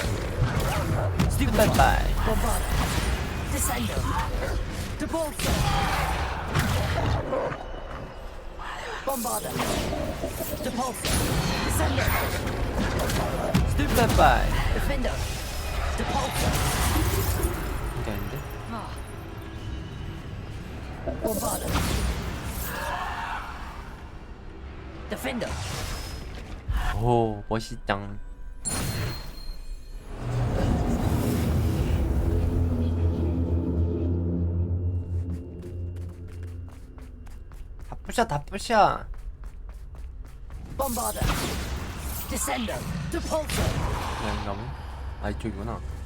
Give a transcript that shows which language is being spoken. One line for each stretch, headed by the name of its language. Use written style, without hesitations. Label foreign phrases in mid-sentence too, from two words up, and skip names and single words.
Korean: 스페파이. Bombarder. Descender. Depulso. Bombarder. Depulso. Descender. 스페파이. Defender. Depulso. 이게 아닌데? Bombarder. Defender. 오, 멋있짱. 다 부셔, 다 부셔. Bombarder. Descender. Depulso. 아닌가 보네. 아, 이쪽이구나.